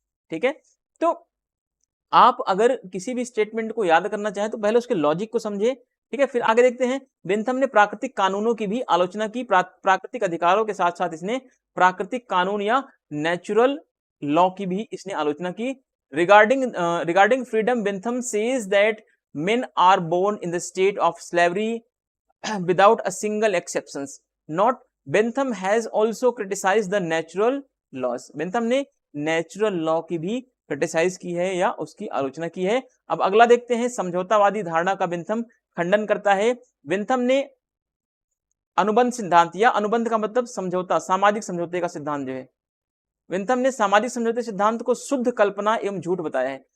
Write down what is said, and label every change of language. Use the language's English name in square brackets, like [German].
[Hindi] ठीक है, तो आप अगर किसी भी स्टेटमेंट को याद करना चाहें तो पहले उसके लॉजिक को समझे। ठीक है, फिर आगे देखते हैं। बेंथम ने प्राकृतिक कानूनों की भी आलोचना की। प्राकृतिक अधिकारों के साथ साथ इसने प्राकृतिक कानून या नेचुरल लॉ की भी इसने आलोचना की। [English] Regarding freedom, Bentham says that men are born in the state of slavery without a single exceptions. Not Bentham has also criticized the natural laws. [Hindi] Bentham ने नेचुरल लॉ की भी क्रिटिसाइज की है या उसकी आलोचना की है। अब अगला देखते हैं, समझौतावादी धारणा का बेंथम खंडन करता है। बेंथम ने अनुबंध सिद्धांत, या अनुबंध का मतलब समझौता, सामाजिक समझौते का सिद्धांत जो है, बेंथम ने सामाजिक समझौते सिद्धांत को शुद्ध कल्पना एवं झूठ बताया है।